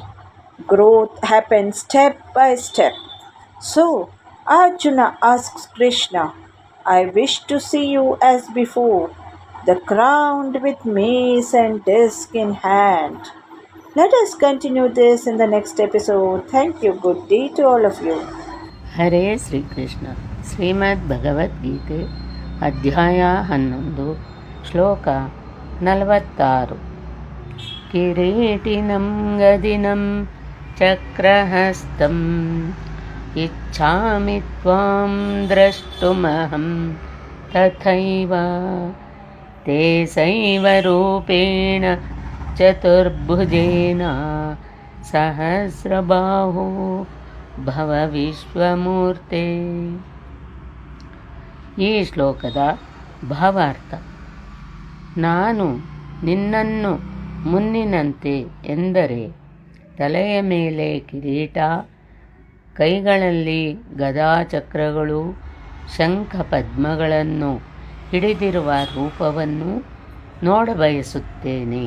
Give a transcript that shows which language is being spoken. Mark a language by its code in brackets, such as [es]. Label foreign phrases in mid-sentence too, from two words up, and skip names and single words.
[en] Growth happens step by step. So, Arjuna asks Krishna, I wish to see you as before, the crowned with mace and disc in hand. Let us continue this in the next episode. Thank you. Good day to all of you. [kn] ಹರೇ ಶ್ರೀಕೃಷ್ಣ. ಶ್ರೀಮದ್ ಭಗವದ್ಗೀತೆ ಅಧ್ಯಾಯ 11 ಶ್ಲೋಕ 46. [sa] ಕಿರೀಟಿನಂ ಗದಿನಂ ಚಕ್ರಹಸ್ತಂ ಇಚ್ಛಾಮಿ ತ್ವಾಂ ದ್ರಷ್ಟುಮಹಂ ತಥೈವ ತೇಸೈವ ರೂಪೇಣ ಚತುರ್ಭುಜೇನ ಸಹಸ್ರಬಾಹೋ ಭವ ವಿಶ್ವಮೂರ್ತೆ. [kn] ಈ ಶ್ಲೋಕದ ಭಾವಾರ್ಥ: ನಾನು ನಿನ್ನನ್ನು ಮುನ್ನಿನಂತೆ ಎಂದರೆ ತಲೆಯ ಮೇಲೆ ಕಿರೀಟ, ಕೈಗಳಲ್ಲಿ ಗದಾಚಕ್ರಗಳು, ಶಂಖ ಪದ್ಮಗಳನ್ನು ಹಿಡಿದಿರುವ ರೂಪವನ್ನು ನೋಡಬಯಸುತ್ತೇನೆ.